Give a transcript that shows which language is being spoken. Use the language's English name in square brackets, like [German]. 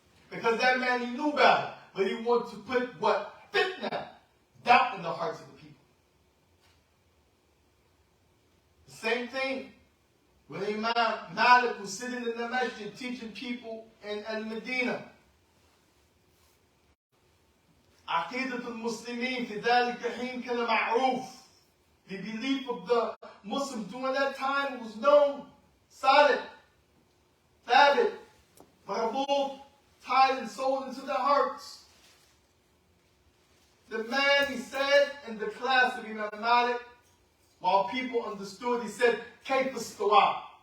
[English] Because that man, he knew better, but he wanted to put what? Fitna, doubt in the hearts of the people. The same thing when Imam Malik was sitting in the masjid teaching people in Al-Medina. [Arabic] عقيدة المسلمين في ذلك الحين كان معروف. [English] The belief of the Muslims during that time was known, solid, thabit, marabul, tied and sold into their hearts. The man, he said in the class of Imam Malik, while people understood, he said, [Arabic] كيف استوى?